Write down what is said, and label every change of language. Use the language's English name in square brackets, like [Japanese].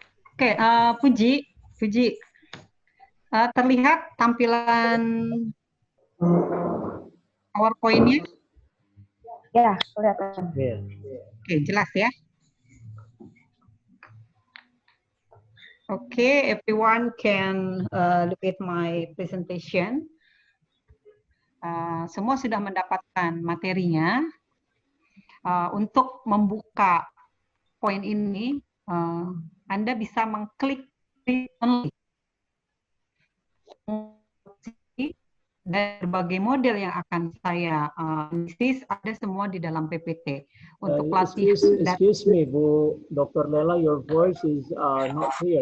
[Indonesian] Oke, Puji, terlihat tampilan PowerPoint-nya? Ya, kelihatan. [English] Yeah. [Indonesian] Oke, jelas ya. [English] Okay, everyone can look at my presentation. [Indonesian] Semua sudah mendapatkan materinya. Untuk membuka poin ini, Anda bisa mengklik only. Dan berbagai model yang akan saya analisis ada semua di dalam PPT. Untuk pelatihan. [English] Excuse me, Bu Dr. Lela, your voice is not clear.